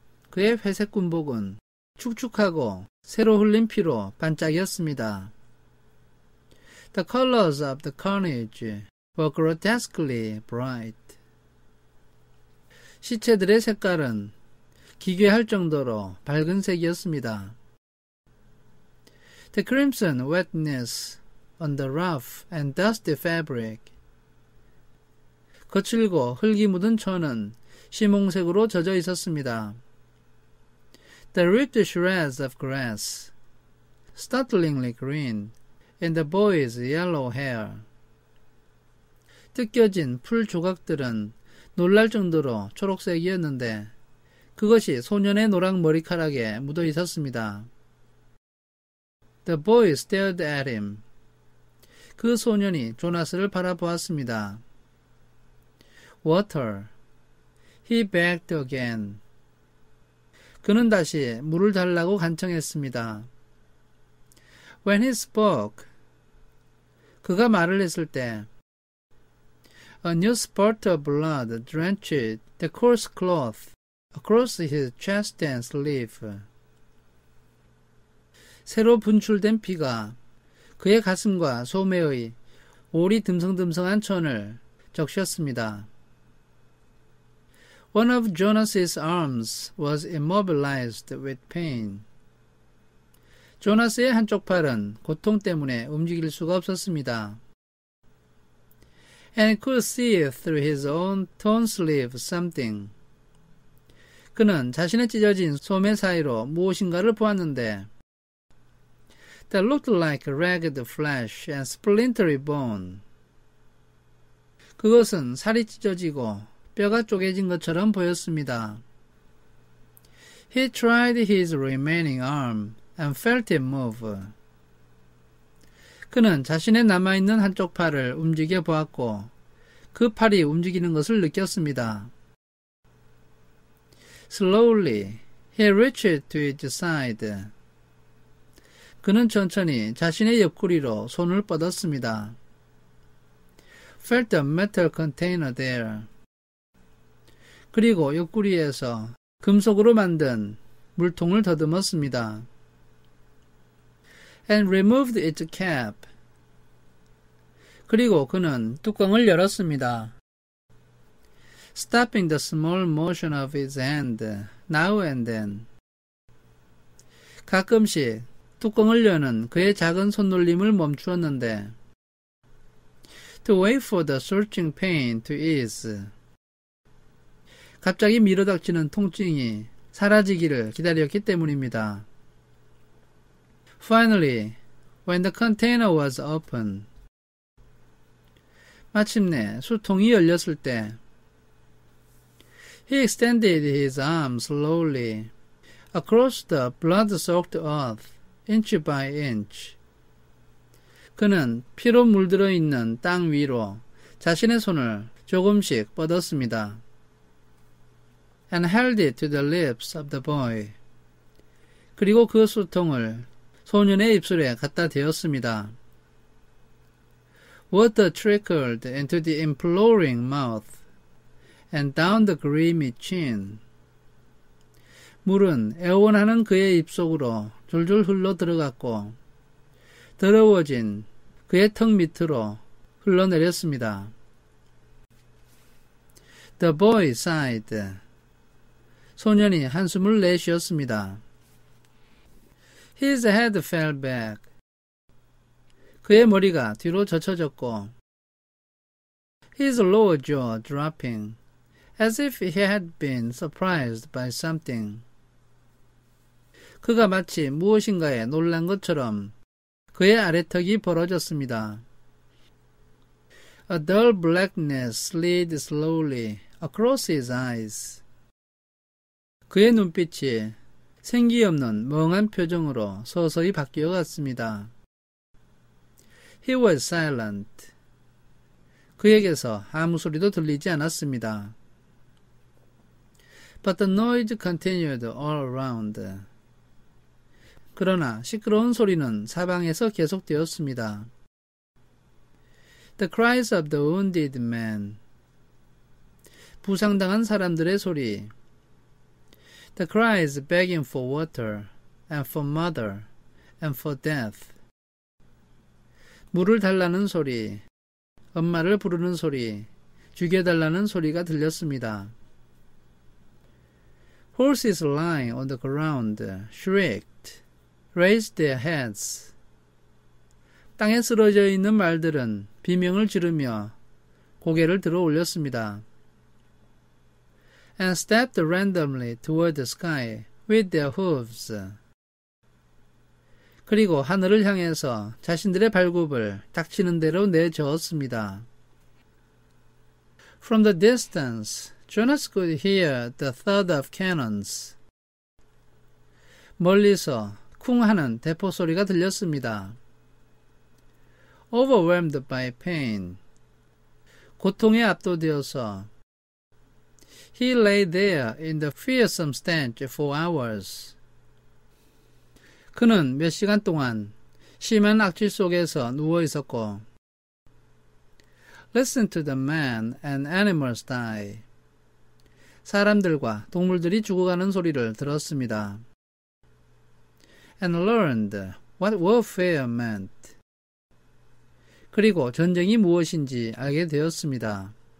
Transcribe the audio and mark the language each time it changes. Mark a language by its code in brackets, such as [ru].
[ko] 그의 회색 군복은 축축하고 새로 흘린 피로 반짝였습니다. [en] The colors of the carnage were grotesquely bright. [ko] 시체들의 색깔은 기괴할 정도로 밝은 색이었습니다. [en] The crimson wetness on the rough and dusty fabric. [ko] 거칠고 흙이 묻은 천은 시몽색으로 젖어 있었습니다. [en] The ripped shreds of grass, startlingly green, in the boy's yellow hair. [ko] 뜯겨진 풀 조각들은 놀랄 정도로 초록색이었는데 그것이 소년의 노랑 머리카락에 묻어 있었습니다. [en] The boy stared at him. [ko] 그 소년이 조나스를 바라보았습니다. [en] Water. He begged again. [ko] 그는 다시 물을 달라고 간청했습니다. [en] When he spoke. [ko] 그가 말을 했을 때 [en] A new spurt of blood drenched the coarse cloth across his chest and sleeve. [ko] 새로 분출된 피가 그의 가슴과 소매의 올이 듬성듬성한 천을 적셨습니다. [en] One of Jonas's arms was immobilized with pain. [ko] 조나스의 한쪽 팔은 고통 때문에 움직일 수가 없었습니다. [en] And could see through his own torn sleeve something. [ko] 그는 자신의 찢어진 소매 사이로 무엇인가를 보았는데 [en] that looked like ragged flesh and splintery bone. [ko] 그것은 살이 찢어지고 뼈가 쪼개진 것처럼 보였습니다. [en] He tried his remaining arm and felt it move. [ko] 그는 자신의 남아있는 한쪽 팔을 움직여 보았고 그 팔이 움직이는 것을 느꼈습니다. [en] Slowly, he reached to his side. [ko] 그는 천천히 자신의 옆구리로 손을 뻗었습니다. [en] Felt a metal container there. [ko] 그리고 옆구리에서 금속으로 만든 물통을 더듬었습니다. [en] And removed its cap. [ko] 그리고 그는 뚜껑을 열었습니다. [en] Stopping the small motion of his hand now and then. [ko] 가끔씩 뚜껑을 여는 그의 작은 손놀림을 멈추었는데 [en] To wait for the searching pain to ease. [ko] 갑자기 밀어닥치는 통증이 사라지기를 기다렸기 때문입니다. [en] Finally, when the container was open. [ko] 마침내 수통이 열렸을 때 [en] He extended his arm slowly across the blood-soaked earth, inch by inch. [ko] 그는 피로 물들어 있는 땅 위로 자신의 손을 조금씩 뻗었습니다. [en] And held it to the lips of the boy. [ko] 그리고 그 수통을 소년의 입술에 갖다 대었습니다. [en] Water trickled into the imploring mouth and down the grimy chin. [ko] 물은 애원하는 그의 입속으로 줄줄 흘러 들어갔고 더러워진 그의 턱 밑으로 흘러내렸습니다. [en] The boy sighed. [ko] 소년이 한숨을 내쉬었습니다. [en] His head fell back. [ko] 그의 머리가 뒤로 젖혀졌고 [en] his lower jaw dropping as if he had been surprised by something. [ko] 그가 마치 무엇인가에 놀란 것처럼 그의 아래턱이 벌어졌습니다. [en] A dull blackness slid slowly across his eyes. [ko] 그의 눈빛이 생기 없는 멍한 표정으로 서서히 바뀌어 갔습니다. [en] He was silent. [ko] 그에게서 아무 소리도 들리지 않았습니다. [en] But the noise continued all around. [ko] 그러나 시끄러운 소리는 사방에서 계속되었습니다. [en] The cries of the wounded men. [ko] 부상당한 사람들의 소리. [en] The cries begging for water and for mother and for death. [ko] 물을 달라는 소리, 엄마를 부르는 소리, 죽여달라는 소리가 들렸습니다. [en] Horses lying on the ground shrieked, raised their heads. [ko] 땅에 쓰러져 있는 말들은 비명을 지르며 고개를 들어 올렸습니다. [en] And stepped randomly toward the sky with their hooves. [ko] 그리고 하늘을 향해서 자신들의 발굽을 닥치는 대로 내저었습니다. [en] From the distance, Jonas could hear the thud of cannons. [ko] 멀리서 쿵 하는 대포 소리가 들렸습니다. [en] Overwhelmed by pain. [ko] 고통에 압도되어서 [en] He lay there in the fearsome stench for hours. [ko] 그는 몇 시간 동안 심한 악취 속에서 누워 있었고 [en] Listen to the man and animals die. [ko] 사람들과 동물들이 죽어가는 소리를 들었습니다. [en] And learned what warfare meant. [ko] 그리고 전쟁이 무엇인지 알게 되었습니다.